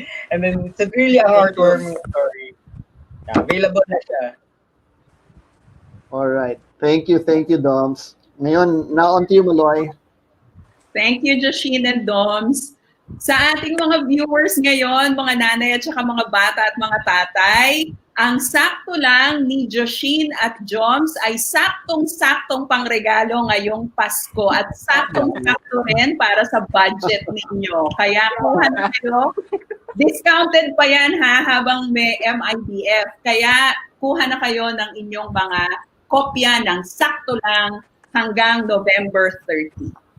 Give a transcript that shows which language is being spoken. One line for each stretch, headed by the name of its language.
English: And then it's really a heartwarming story.
Filipino: Available na siya.
English: All right. Thank you, Doms. Ngayon, now on to you, Maloy. Thank you, Joshine and Doms.
Filipino: Sa ating mga viewers ngayon, mga nanay at saka mga bata at mga tatay, ang sakto lang ni Joshine at Joms ay saktong-saktong pangregalo ngayong Pasko at saktong-sakto rin para sa budget ninyo. Kaya kuha na kayo. Discounted pa yan habang may MIDF. Kaya kuha na kayo ng inyong mga kopya ng sakto lang hanggang November 30.